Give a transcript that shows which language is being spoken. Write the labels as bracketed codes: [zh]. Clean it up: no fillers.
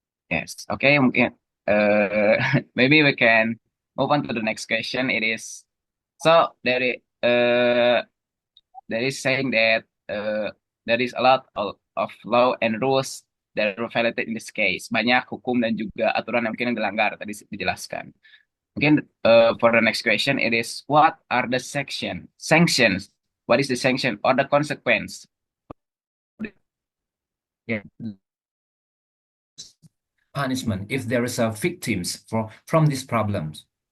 [en] Yes. Okay, [id] mungkin [en] maybe we can move on to the next question. It is so there is saying that there is a lot of law and rules that were violated in this case. [id] Banyak hukum dan juga aturan yang mungkin yang dilanggar tadi dijelaskan. Mungkin [en] for the next question it is what are the sanctions? What is the sanction or the consequence? Yeah. Punishment if there is a victims from these problems.